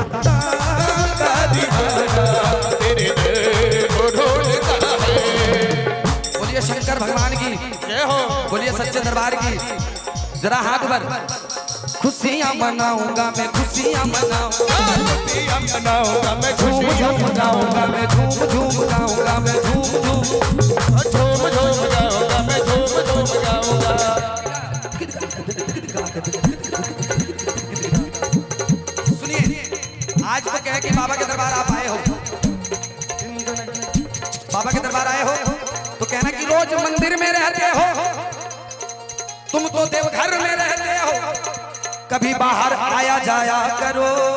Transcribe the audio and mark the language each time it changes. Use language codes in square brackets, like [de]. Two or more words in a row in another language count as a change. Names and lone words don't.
[hi] का दीवाना। तेरे को ढूंढता है। बोलिए शंकर भगवान की, जय हो। बोलिए सच्चे दरबार की। जरा हाथ पर। खुशियाँ मनाऊंगा मैं, खुशियाँ मनाऊंगा, खुशियाँ मनाऊंगा मैं, झूम खुशियाँ झूम गाऊंगा मैं, झूम झूम गाऊंगा मैं, झूम झूम। झूम झूम गाऊंगा मैं, झूम झूम गाऊंगा। सुनिए, आज तो कहे कि बाबा के दरबार आप आए हो, बाबा के दरबार आए हो तो कहना कि रोज मंदिर में रहते हो, तुम तो देवघर में रहते हो, कभी बाहर आया जाया करो।